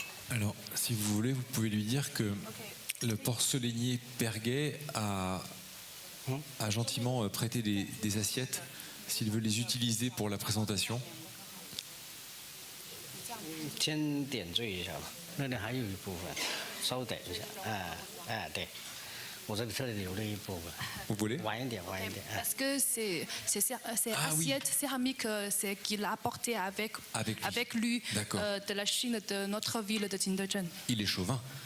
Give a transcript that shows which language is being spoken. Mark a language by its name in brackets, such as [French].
[French] Alors, si vous voulez, vous pouvez lui dire que le porcelainier Perguet a gentiment prêté des assiettes s'il veut les utiliser pour la présentation. [Chinese] 先点缀一下吧，那里还有一部分，稍等一下。对，我这里特地留了一部分， [French] Vous voulez [Chinese] 晚一点，晚一点。 [French] Parce que ces Ah oui. assiettes céramiques, c'est qu'il a apporté avec Avec lui. lui D'accord. de la Chine, de notre ville de Jingdezhen. Il est chauvin.